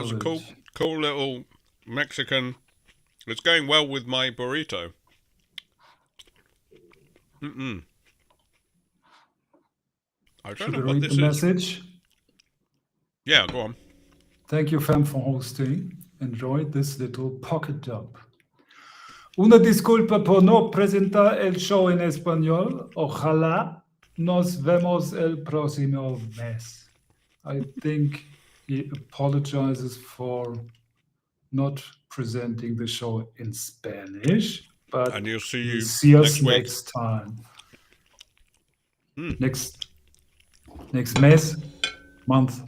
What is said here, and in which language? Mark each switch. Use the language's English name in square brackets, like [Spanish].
[English] was a cool little Mexican. It's going well with my burrito. I don't know what this is. Message? Yeah, go on. Thank you, fam, for hosting. Enjoyed this little pocket dub. [Spanish] Una disculpa por no presentar el show en español. Ojalá nos vemos el próximo mes. [English] I think he apologizes for not presenting the show in Spanish, but and he'll see us next time. Next mes, month,